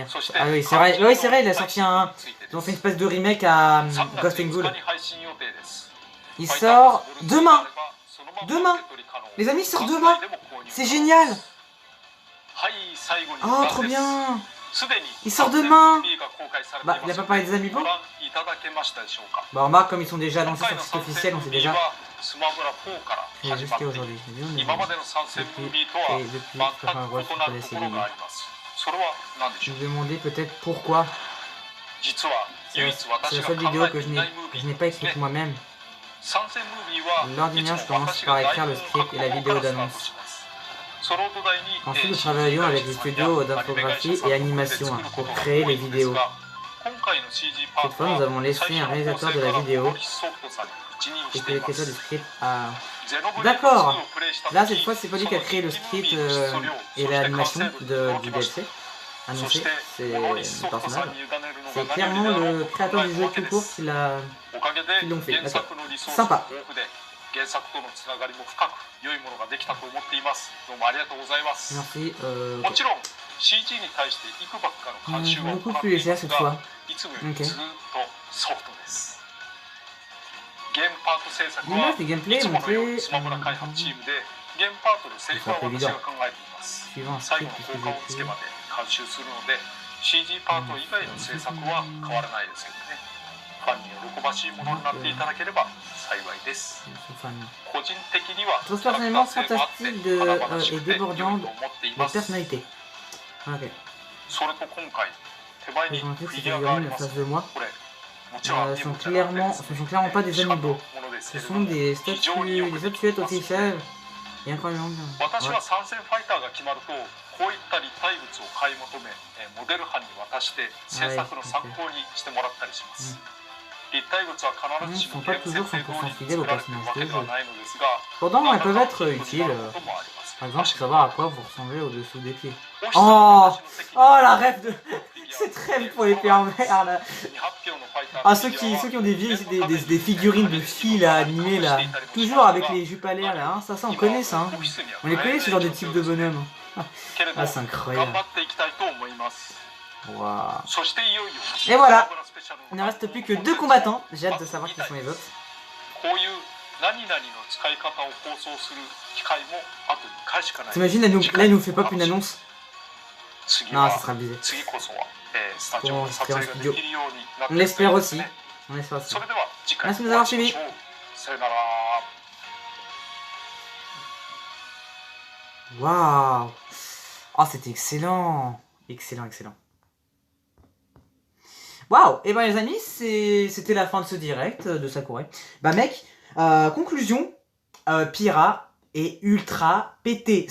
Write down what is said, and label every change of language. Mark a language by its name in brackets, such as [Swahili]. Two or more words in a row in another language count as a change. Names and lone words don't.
[French] Ah oui, c'est vrai, oui, c'est vrai, il a sorti un... Ils ont fait une espèce de remake à Ghost and Ghoul. Il sort demain. Demain. Les amis, il sort demain. C'est génial. Oh, trop bien! [Japanese] すでに [French] Il sort [Japanese] 3000 [French] demain! [Japanese] ムービーが公開されてい [French] Bah, [Japanese] ま [French] il a [Japanese] す [French] pas parlé des amiibo? [Japanese] ご覧いただけましたでしょうか [French] Bah, remarque, comme ils sont déjà [Japanese] 今 [French] annoncés [Japanese] 回 [French] sur [Japanese] の [French] le site officiel, [Japanese] 参戦ム [French] on [Japanese] ー [French] sait [Japanese] ビー [French] déjà. [Japanese] はスマブラ4から [French] Et [Japanese] 始まって [French] jusqu'à [Japanese] いる [French] aujourd'hui, c'est bien, mais [Japanese] 今までの参戦ムービーとは [French] Et [Japanese] 全 [French] depuis, [Japanese] く [French] enfin, [Japanese] 異 [French] bref, [Japanese] な [French] faut [Japanese] る [French] laisser [Japanese] ところ [French] les [Japanese] がありますそれは何でし [French] Je [Japanese] ょう [French] me demandais peut-être pourquoi. [Japanese] 実は [French] C'est [Japanese] 唯 [French] la, [Japanese] 一 [French] c'est [Japanese] 私 [French] la [Japanese] が [French] seule [Japanese] 考 [French] vidéo [Japanese] え [French] que [Japanese] て [French] je [Japanese] い [French] n'ai [Japanese] ないムービ [French] je [Japanese] ー [French] n'ai pas [Japanese] です [French] écrite [Japanese] ね [French] moi-même. [Japanese] 参戦ムービーは [French] L'ordinaire, [Japanese] い [French] je [Japanese] つも [French] commence [Japanese] 私 [French] par [Japanese] が台 [French] écrire [Japanese] 本 [French] le [Japanese] を書 [French] script [Japanese] く [French] et la [Japanese] 方 [French] vidéo [Japanese] からスタート [French] d'annonce. [Japanese] しますその土台に [French] Ensuite, nous travaillons avec des studios d'infographie et animation pour créer les vidéos. [Japanese] 今回の CG パー [French] Cette [Japanese] ト [French] fois, nous [Japanese] は [French] avons laissé [Japanese] 最 [French] un [Japanese] 初の構 [French] réalisateur [Japanese] 成 [French] de [Japanese] か [French] la [Japanese] ら [French] vidéo [Japanese] モリスソフトさんに一任 [French] et [Japanese] し [French] que [Japanese] てい [French] les [Japanese] ま [French] créateurs [Japanese] す [French] du script à... [Japanese] ゼノブレイド [French] D'accord [Japanese] 2をプレイした [French] Là, [Japanese] 時 [French] cette fois, c'est pas lui qui a créé le script [Japanese] その [French] et [Japanese] そして [French] l'animation [Japanese] 完成度に驚 [French] du [Japanese] きました [French] DLC [Japanese] そ [French] annoncé. [Japanese] して [French] C'est [Japanese] モリス [French] le [Japanese] ソフトさ [French] personnage. [Japanese] んに委ねるの [French] C'est [Japanese] が何より [French] clairement [Japanese] だろ [French] le [Japanese] うと考 [French] créateur [Japanese] え [French] du [Japanese] た [French] jeu [Japanese] わけ [French] tout [Japanese] で [French] court [Japanese] す [French] qui l'a... [Japanese] おかげで [French] Ils l'ont fait, [Japanese] 原 [French] d'accord. [Japanese] 作のリソースが [French] Sympa. [Japanese] 豊富で原作とのつながりも深く良いものができたと思っていますどうもありがとうございます [French] Merci. [Japanese] も [French] Ok. [Japanese] ちろん CG に対して幾ばくかの監修は行 [French] Beaucoup [Japanese] って [French] plus [Japanese] いま [French] légère [Japanese] す [French] cette [Japanese] が [French] fois. [Japanese] いつもより [French] Ok. [Japanese] ずっとソフトですゲームパート制作 [French] L'image [Japanese] は [French] des [Japanese] い [French] gameplays [Japanese] つものよう [French] montrée [Japanese] にスマブラ開発チームでゲームパートのセリフは私が考えています [French] suivant un [Japanese] 最後 [French] script [Japanese] の [French] que [Japanese] 効果音 [French] j'ai [Japanese] つけ [French] créé. [Japanese] まで監修するので CG パート以外の制作は変わらないですけどねファンに喜ばしいものになっていただければ幸いです [French] Ils sont fans. [Japanese] 個人的には [French] Je trouve [Japanese] キャラクター [French] personnellement [Japanese] 性もあって [French] fantastique de, [Japanese] 華々し [French] et [Japanese] くて良いと [French] débordant [Japanese] 思ってい [French] la [Japanese] ます [French] personnalité. Ok. [Japanese] それと今回手前に [French] Les [Japanese] フ [French] gentils, [Japanese] ィ [French] ces [Japanese] ギュアがあり [French] figurines en [Japanese] ます [French] face de moi [Japanese] これもちろん [French] sont clairement, ce sont clairement pas des amiibo. Ce sont des statues, des statuettes officielles. Et incroyablement bien. [Japanese] 私 [French] Ouais. [Japanese] は参戦ファイターが決まるとこういった立体物を買い求めモデル班に渡して制作の参考にしてもらったりします立体物は必ずしもゲーム設定通りに作られているわけではないのですが [French] Cependant, elles peuvent être [Japanese] 何らかのヒントに [French] utiles. [Japanese] なることもあります [French] Par exemple, pour savoir à quoi vous ressemblez au-dessous des pieds. [Japanese] お日 [French] Oh [Japanese] 様の私の責任 [French] Oh la rêve de... Cette rêve pour les pervers là. [Japanese] 未発表のファイター [French] Ah, ceux qui ont des vieilles, des figurines de filles là, animées là. Toujours avec les jupes à l'air là, hein. Ça on connaît ça. Hein. On les connaît ce genre de type de bonhomme. [Japanese] けれど [French] Ah, c'est [Japanese] 頑 [French] incroyable. [Japanese] 張っていきたいと思います [French] Waouh. [Japanese] そしていよいよ [French] Et voilà. Il ne reste plus que 2 combattants. J'ai hâte de savoir qui sont les autres. [Japanese] こういう何々の使い方を放送する機会もあと2回しかない [French] T'imagines, là il nous fait pas une annonce. [Japanese] 次 [French] Non, [Japanese] は [French] ça sera abusé. [Japanese] 次こそは、スタジオで撮影ができるようになって [French] On [Japanese] いく [French] l'espère [Japanese] といいです [French] aussi. [Japanese] ね [French] On espère aussi. [Japanese] それでは次回 [French] Merci de nous avoir suivis. [Japanese] さよなら [French] Waouh. Oh, c'était excellent. Excellent, excellent. Waouh. Et ben les amis, c'était la fin de ce direct de Sakurai. Bah mec, conclusion, Pyrrha est ultra pété.